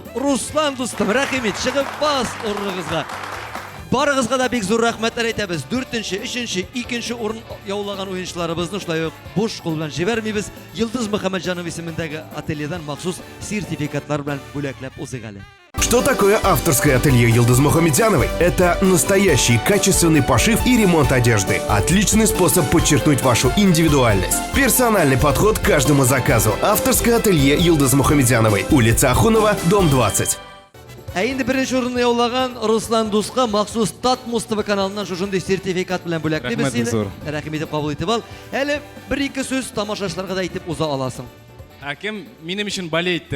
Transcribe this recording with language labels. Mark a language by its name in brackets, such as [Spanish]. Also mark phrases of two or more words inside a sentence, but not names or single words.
[Tatar] Руслан дустым, рәхимет, чыгып бас урыныгызга. Барыгызга да бик зур рәхмәтләр әйтәбез. 4нче, 3нче, 2нче урын яулаган уенчыларыбызны шулай ук буш кул белән җибәрмибез. Йылдыз Мөхәммәтҗанов исемендәге ательедан махсус сертификатлар белән бүләкләп узык әле. [Russian] Что такое авторское ателье Йылдыз Мухамедзяновой? Это настоящий качественный пошив и ремонт одежды. Отличный способ подчеркнуть вашу индивидуальность. Персональный подход к каждому заказу. Авторское ателье Йылдыз Мухамедзяновой. Улица Ахунова, дом 20. [Tatar] Инде беренче урынны яулаган Руслан дуска махсус Татмус ТВ каналыннан шушындый сертификат белән бүләклибез Рәхмәт сине. зур. Рәхим итеп кабул итеп ал. Әле 1-2 сүз тамашачыларга да әйтеп уза аласың. Әкем минем өчен болейтте.